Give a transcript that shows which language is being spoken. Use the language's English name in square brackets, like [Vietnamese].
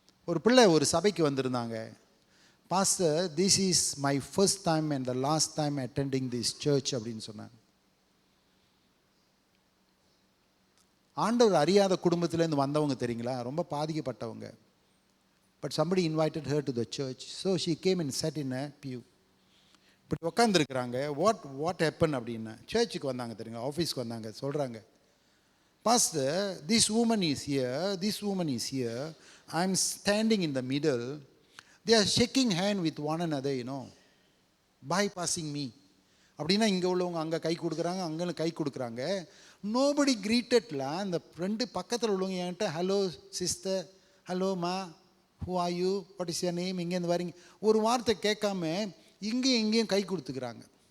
[Tamil] ஒரு பிள்ளை ஒரு சபைக்கு வந்திருந்தாங்க. [English] pastor, this is my first time and the last time attending this church [Tamil] அப்படின்னு சொன்னாங்க. ஆண்டவர் அறியாத குடும்பத்திலேருந்து வந்தவங்க தெரியுங்களா, ரொம்ப பாதிக்கப்பட்டவங்க. [English] But somebody invited her to the church, so she came and sat in a pew. [Tamil] இப்படி உட்காந்துருக்குறாங்க. [English] what happen [Tamil] அப்படின்னா, சர்ச்சுக்கு வந்தாங்க தெரியுங்க, ஆஃபீஸ்க்கு வந்தாங்க. சொல்கிறாங்க, pastor, [English] this woman is here, I'm standing in the middle, they are shaking hand with one another, you know, bypassing me. [Tamil] அப்படின்னா இங்கே உள்ளவங்க அங்கே கை கொடுக்குறாங்க, அங்கே கை கொடுக்குறாங்க. [English] Nobody கிரீட்டட்ல. [Tamil] அந்த ரெண்டு பக்கத்தில் உள்ளவங்க என்கிட்ட, [English] hello sister, hello மா, who are you, what is your name, [Tamil] இங்கேருந்து வரீங்க, ஒரு வார்த்தை கேட்காம இங்கேயும் இங்கேயும் கை கொடுத்துக்கிறாங்க.